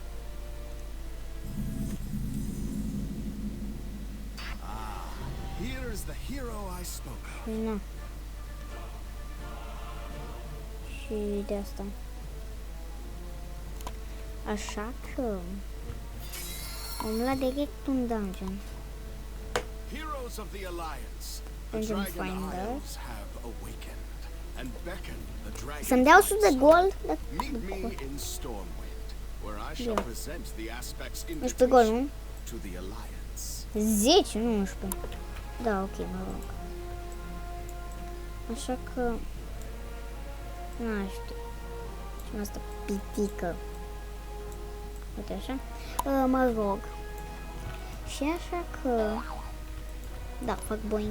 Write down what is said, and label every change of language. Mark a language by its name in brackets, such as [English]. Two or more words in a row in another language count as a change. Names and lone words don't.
[Romanian] Nu. Și de asta. Așa că am luat direct un dungeon. [English] Heroes of the Alliance, the Dungeon Dragon Finder. Isles have awakened and beckon the dragon. [Romanian] Să-mi dea 100 de gold? [English] Meet me in Stormwind, where I shall present the aspects [Romanian] 11 gold, nu? [English] to the Alliance. [Romanian] 10, nu 11. Da, ok, mă rog. Așa că nu știu. Și asta pitică. Uite așa. Mă rog. Și așa că da, fac boing.